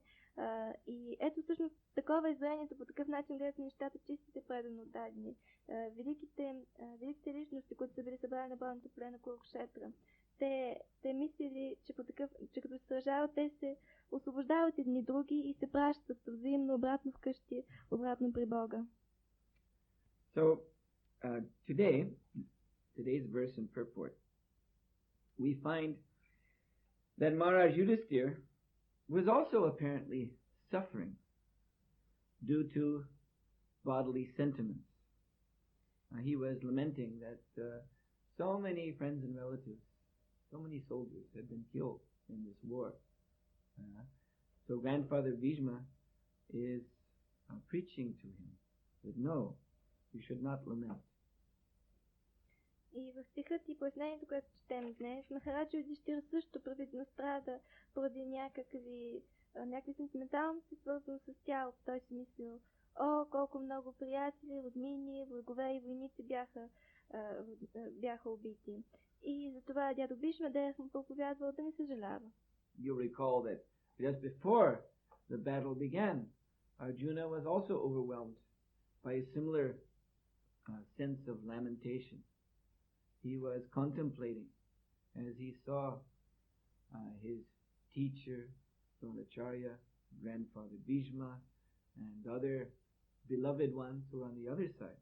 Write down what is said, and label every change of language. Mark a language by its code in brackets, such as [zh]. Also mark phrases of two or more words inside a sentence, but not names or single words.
[bg] И ето всъщност такова изявлението, по такъв начин гледат нещата чистите предано дадени. Великите личности, които са били събрани на бойното поле на Курукшетра, те мислили, че като се сражават, те се освобождават едни други и се пращат взаимно обратно вкъщи, обратно при Бога. [en] So, today's verse and purport, we find that Maharaj Yudhisthira was also apparently suffering due to bodily sentiments. He was lamenting that so many friends and relatives, so many soldiers had been killed in this war. So Grandfather Bhishma is preaching to him that no, you should not lament. [bg] И в стихът и пояснението, което четем днес, Махараджа Юдхиштира също привидно страда поради някакви сентименталности, свързани с тялото. Той си мислил, колко много приятели, роднини, врагове и войници бяха убити. И затова дядо Бишма Дев му проповядвал да не съжалява. [en] You recall that just before the battle began, Arjuna was also overwhelmed by a similar sense of lamentation. He was contemplating as he saw his teacher, Dronacharya, Grandfather Bhishma, and other beloved ones who were on the other side.